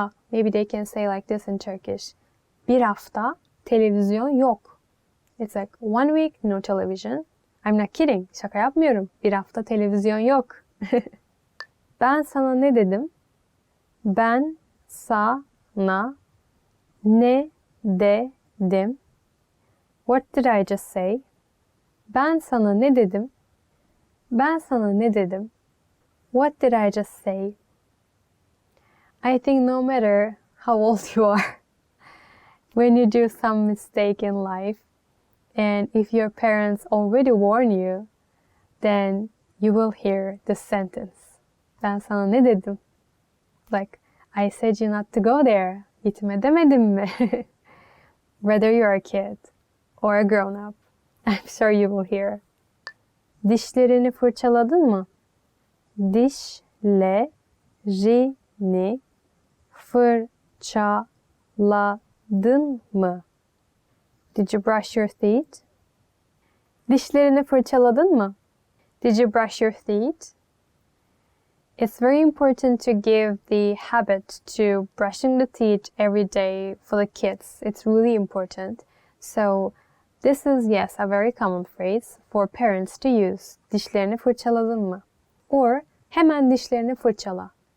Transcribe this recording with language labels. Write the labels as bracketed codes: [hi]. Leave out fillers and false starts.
[en] Maybe they can say like this in Turkish. [tr] Bir hafta televizyon yok. [en] It's like 1 week no television. I'm not kidding. [tr] Şaka yapmıyorum. Bir hafta televizyon yok. Ben sana ne dedim? Ben sana ne dedim? [en] What did I just say? [tr] Ben sana ne dedim? Ben sana ne dedim? [en] What did I just say? I think no matter how old you are, when you do some mistake in life, and if your parents already warn you, then you will hear this sentence. [tr] Ben sana ne dedim? [en] Like, I said you not to go there. [tr] Gitme demedim mi? [en] Whether you're a kid or a grown-up, I'm sure you will hear. [tr] Dişlerini fırçaladın mı? Dişlerini fırçaladın mı? [en] Did you brush your teeth? [tr] Dişlerini fırçaladın mı? [en] Did you brush your teeth? It's very important to give the habit to brushing the teeth every day for the kids. It's really important. So this is, yes, a very common phrase for parents to use. [tr] Dişlerini fırçaladın mı? Or hemen dişlerini fırçala.